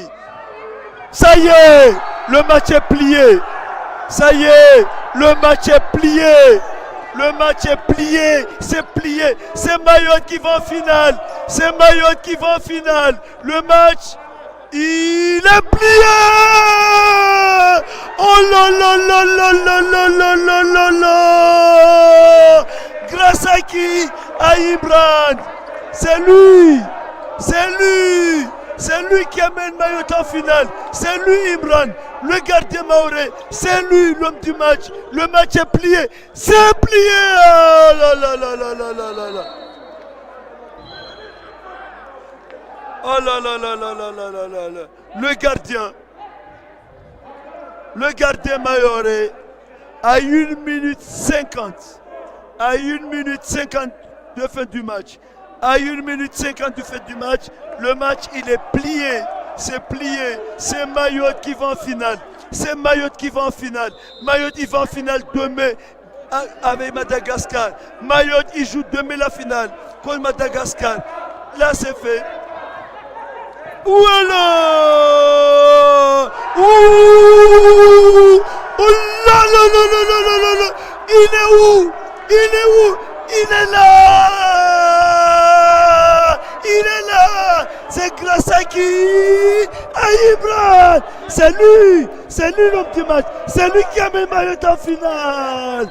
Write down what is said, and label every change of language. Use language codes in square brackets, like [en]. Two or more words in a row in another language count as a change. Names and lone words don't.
[fr] Ça y est, le match est plié. Le match est plié. C'est plié. C'est Mayotte qui va en finale. Le match, il est plié. Oh là là là là là là là là là là. Grâce à qui? À Imran. C'est lui qui amène Mayotte en finale. C'est lui, Imran, le gardien maoré. C'est lui, l'homme du match. Le match est plié. C'est plié. Oh là là là là là là là là. Oh là là là là là là là là là. Le gardien maoré à 1 minute 50. À 1 minute 50 de fin du match. À 1 minute 50 du fin du match, le match il est plié. C'est plié. C'est Mayotte qui va en finale. Mayotte il va en finale demain avec Madagascar. Mayotte il joue demain la finale contre Madagascar. Là c'est fait. Voilà. Ouh. Oh là là là là là là là. Il est où? Il est là. C'est grâce à qui? À Imran. C'est lui l'homme du match. C'est lui qui a mis Mayotte en finale.